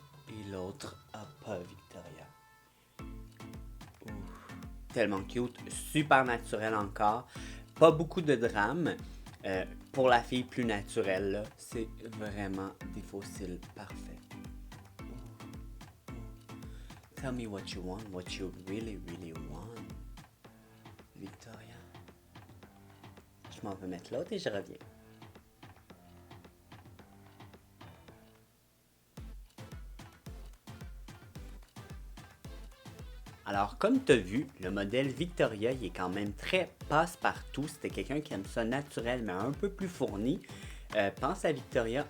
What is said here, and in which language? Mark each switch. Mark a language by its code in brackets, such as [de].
[fr] Et l'autre a pas Victoria. Ouf. Tellement cute, super naturel encore. Pas beaucoup de drame. Pour la fille plus naturelle, là, c'est vraiment des faux cils parfaits. [en] Tell me what you want, what you really, really want. [fr] Victoria. Je m'en vais mettre l'autre et je reviens. Alors, comme tu as vu, le modèle Victoria, il est quand même très passe-partout. C'était quelqu'un qui aime ça naturel, mais un peu plus fourni. pense à Victoria.